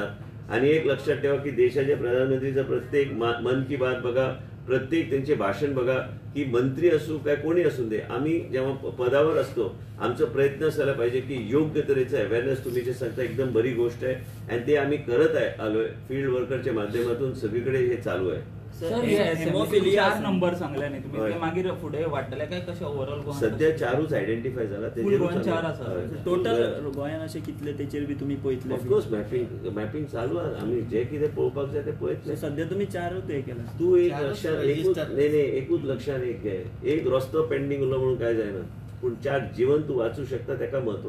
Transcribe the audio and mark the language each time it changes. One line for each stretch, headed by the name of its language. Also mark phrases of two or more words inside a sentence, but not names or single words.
Marathi: आणि एक लक्षात ठेवा की देशाच्या प्रधानमंत्रीचा प्रत्येक मन की बात बघा, प्रत्येक त्यांचे भाषण बघा, की मंत्री असू काय कोणी असू दे, आम्ही जेव्हा पदावर असतो आमचा प्रयत्न असायला पाहिजे की योग्य तऱ्हेचं अवेअरनेस तुम्ही जे सांगता एकदम बरी गोष्ट आहे आणि ते आम्ही करत आलोय. फील्ड वर्करच्या माध्यमातून सगळीकडे हे चालू आहे.
Konkani: सर हेमोफिलिया 4 नंबर सांगल्या न्ही तुम्ही, ते मागीर फुडें वाडटले काय कशें ओव्हरऑल गोंयान? सध्या 4च आयडेंटिफाय जाला. गोंयान 4 आसा. टोटल गोंयान अशे कितले तेचेर बी तुम्ही पळयतले?
English: of course mapping
Marathi: चालू आहे.
Konkani: आम्ही जे कितें पळोवपाक जाय ते पळयतले. सध्या तुम्ही 4च हे केला. तू एक लक्षात एकूच लक्षात एक घे. एक रस्तो पेंडिंग उरलो म्हणून काय जायना, पूण 4 जीवन तू वाचू शकता तेका महत्व.